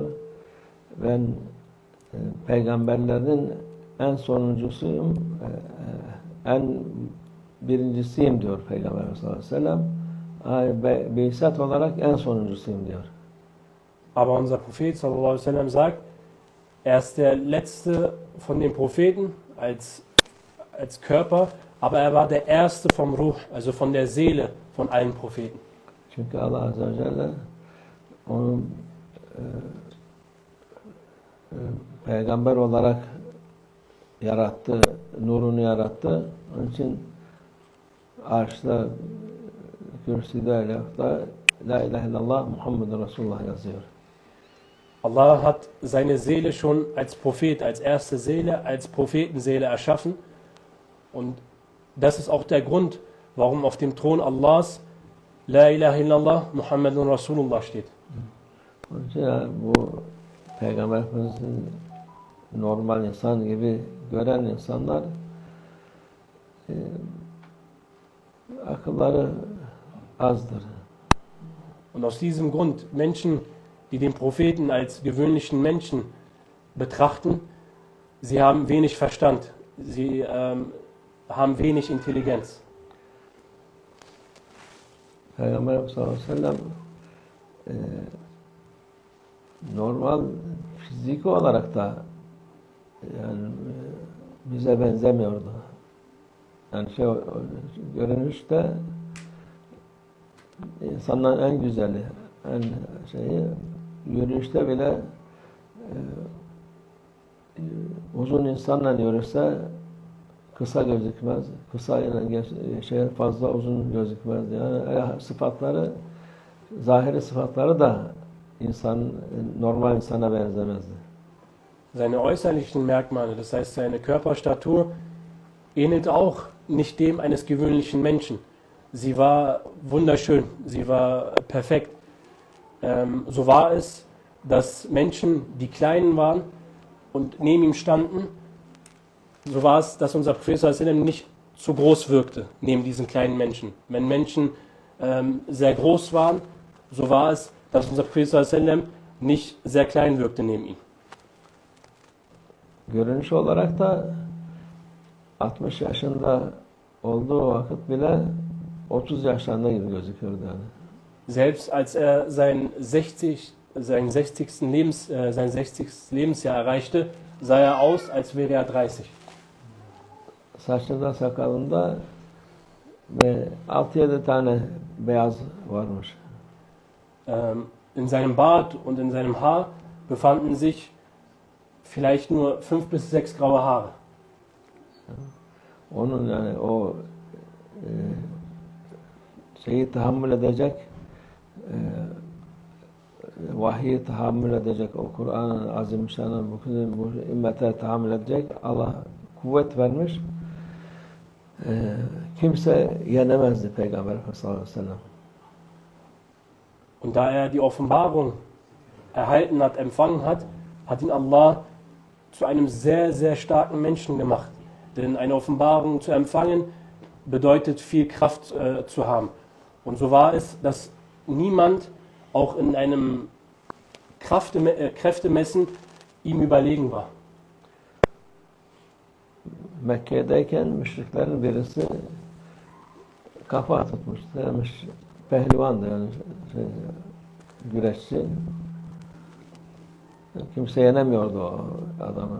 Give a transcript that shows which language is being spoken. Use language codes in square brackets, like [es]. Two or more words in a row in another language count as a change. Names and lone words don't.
[tr] Ben peygamberlerin en sonuncusuyum, en birincisiyim diyor Peygamber [ar] صلى الله عليه وسلم. [tr] Bi'sat olarak en sonuncusuyum diyor. [de] Aber unser Prophet [ar] صلى الله عليه وسلم [de] sagt, er ist der letzte von den Propheten als Körper, aber er war der erste vom Ruh, also von der Seele von allen Propheten. [tr] Çünkü Allah [ar] عز وجل [tr] onun peygamber olarak yarattı, nurunu yarattı. Onun için arşta, kürsüde, lafta [ar] لا إله إلا الله محمد رسول الله [tr] yazıyor. [de] Allah hat seine Seele schon als Prophet, als erste Seele, als Prophetenseele erschaffen. Und das ist auch der Grund, warum auf dem Thron Allahs [ar] لا إله إلا الله محمد رسول الله [de] steht. [tr] Onun için yani bu Peygamber Efendimiz'in normal insan gibi gören insanlar akılları azdır. [de] Und aus diesem Grund, Menschen, die den Propheten als gewöhnlichen Menschen betrachten, sie haben wenig Verstand, sie haben wenig Intelligenz. [tr] Peygamber Efendimiz [ar] صلى الله عليه وسلم [tr] normal fiziki olarak da yani bize benzemiyordu. Yani görünüşte insanların en güzeli, en yürüyüşte bile uzun insanla yürürse kısa gözükmez, kısa fazla uzun gözükmez. Yani sıfatları, zahiri sıfatları da normal insana benzemezdi. [de] Seine äußerlichen Merkmale, das heißt seine Körperstatur, ähnelte auch nicht dem eines gewöhnlichen Menschen. Sie war wunderschön, sie war perfekt. So war es, dass Menschen, die klein waren und neben ihm standen, so war es, dass unser Prophet nicht zu groß wirkte neben diesen kleinen Menschen. Wenn Menschen sehr groß waren, so war es, dass unser Prophet nicht sehr klein wirkte neben ihm. [tr] Görünüş olarak da 60 yaşında olduğu vakit bile 30 yaşlarında gibi gözüküyordu yani. [de] Selbst als sein 60. Lebensjahr erreichte, sah er aus, als wäre er 30. [tr] Saçında sakalında ve 6-7 tane beyaz varmış. [de] In seinem Bart und in seinem Haar befanden sich vielleicht nur 5 bis 6 graue Haare. [tr] Onun yani o şeyi tahammül edecek, vahyi tahammül edecek, o Kur'an'ın azimüşşan'ın bu ümmete tahammül edecek Allah kuvvet vermiş. Kimse yenemezdi Peygamber Efendimiz [ar] صلى الله عليه وسلم. [de] Und da er die Offenbarung erhalten hat, empfangen hat, hat ihn Allah zu einem sehr, sehr starken Menschen gemacht. Denn eine Offenbarung zu empfangen bedeutet viel Kraft zu haben. Und so war es, dass niemand auch in einem Kräftemessen ihm überlegen war. [tr] Mekke'deyken müşriklerin birisi kafa tutmuş, demiş pehlivandı yani güreşçi. Kimse yenemiyordu o adamı.